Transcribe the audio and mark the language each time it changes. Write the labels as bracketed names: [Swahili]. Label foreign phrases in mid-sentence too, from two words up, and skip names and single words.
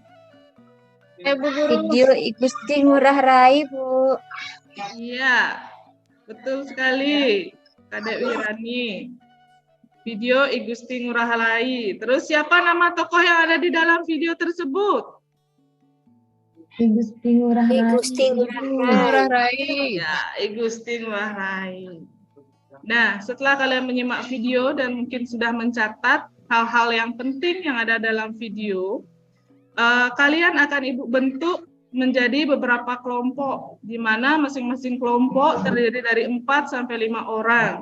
[Indonesian] Bu Guru. Video I Gusti Ngurah Rai, Bu. Iya, betul sekali, Kadek Wirani. Video I Gusti Ngurah Rai. Terus siapa nama tokoh yang ada di dalam video tersebut? I Gusti Ngurah Rai. I Gusti Ngurah Rai. Ngurah Rai. Ya, I Gusti Ngurah Rai. Nah, setelah kalian menyimak video dan mungkin sudah mencatat hal-hal yang penting yang ada dalam video, kalian akan Ibu bentuk menjadi beberapa kelompok, di mana masing-masing kelompok terdiri dari 4 sampai 5 orang.